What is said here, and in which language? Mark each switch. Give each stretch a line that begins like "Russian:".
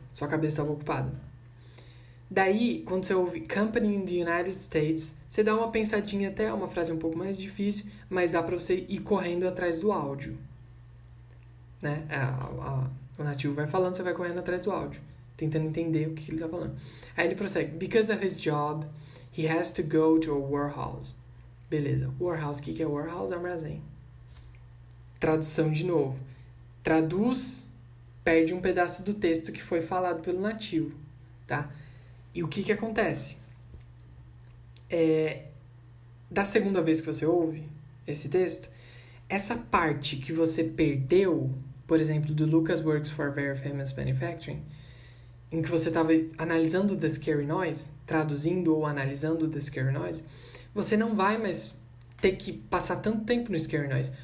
Portuguese: Sua cabeça estava ocupada. Daí, quando você ouve
English: Company in the United States,
Portuguese: você dá uma pensadinha até, uma frase um pouco mais difícil, mas dá pra você ir correndo atrás do áudio. Né? O nativo vai falando, você vai correndo atrás do áudio, tentando entender o que ele tá falando. Aí ele prossegue.
English: Because of his job, he has to go to a warehouse.
Portuguese: Beleza. Warehouse, o que é warehouse? Armazém. Tradução de novo. Traduz, perde um pedaço do texto que foi falado pelo nativo. Tá? E o que acontece? Da segunda vez que você ouve esse texto, essa parte que você perdeu, por exemplo, do
English: Lucas Works for a Very Famous Manufacturing,
Portuguese: em que você estava analisando
English: the scary noise,
Portuguese: traduzindo ou analisando the scary noise, você não vai mais ter que passar tanto tempo no scary noise.